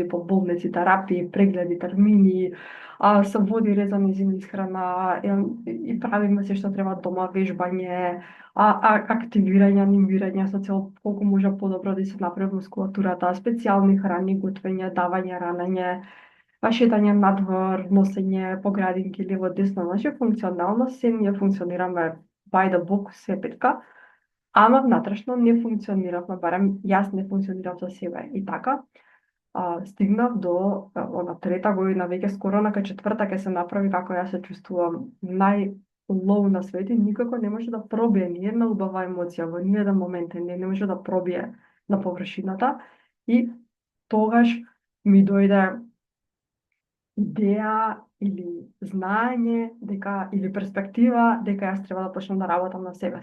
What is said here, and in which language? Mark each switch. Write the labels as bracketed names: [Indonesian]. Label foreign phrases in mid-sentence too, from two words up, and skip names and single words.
[Macedonian] по болници, терапии, прегледи, термини, се води ред за нејзина исхрана и правиме се што треба дома, вежбање, активирање, анимирање со цел колку може подобро да се направи мускулатурата, специјални храни, готвење, давање, ранење, шетање надвор, носење по градинки лево десно, значи функционално се ние функционираме [English] by the book [Macedonian] се петка, ама внатрешно не функциониравме, барем јас не функционирав за себе. И така, стигнав до она 3-та година, веќе скоро на 4-та ќе се направи како јас се чувствувам најлоу на свет и никако не може да пробие ни една убава емоција во ни еден момент, не може да пробие на површината и тогаш ми дојде идеја или знаење дека или перспектива дека јас треба да почнам да работам на себе.